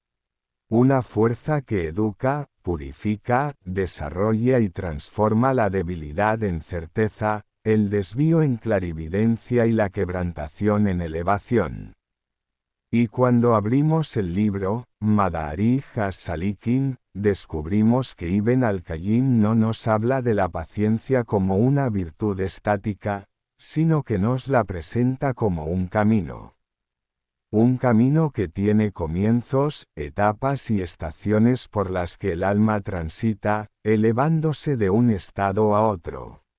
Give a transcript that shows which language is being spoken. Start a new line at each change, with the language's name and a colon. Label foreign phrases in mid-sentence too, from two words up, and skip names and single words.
Spanish: Una fuerza que educa, purifica, desarrolla y transforma la debilidad en certeza, el desvío en clarividencia y la quebrantación en elevación. Y cuando abrimos el libro, Madarig as-Salikin, descubrimos que Ibn al-Qayyim no nos habla de la paciencia como una virtud estática, sino que nos la presenta como un camino. Un camino que tiene comienzos, etapas y estaciones por las que el alma transita, elevándose de un estado a otro.